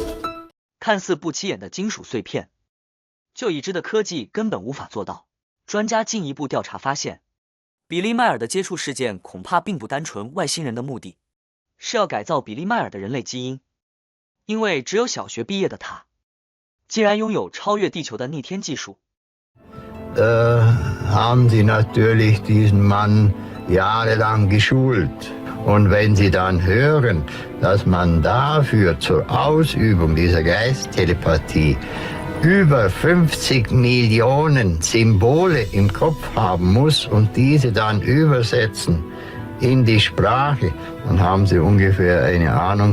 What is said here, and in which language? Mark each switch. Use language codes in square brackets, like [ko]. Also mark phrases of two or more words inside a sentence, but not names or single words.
[zh] 看似不起眼的金属碎片，就已知的科技根本无法做到。专家进一步调查发现，比利迈尔的接触事件恐怕并不单纯，外星人的目的是要改造比利迈尔的人类基因，因为只有小学毕业的他，竟然拥有超越地球的逆天技术。 [de] haben sie natürlich diesen Mann jahrelang geschult. Und wenn sie dann hören, dass man dafür zur Ausübung dieser Geisttelepathie über 50 Millionen Symbole im Kopf haben muss und diese dann übersetzen in die Sprache, dann haben sie ungefähr eine Ahnung.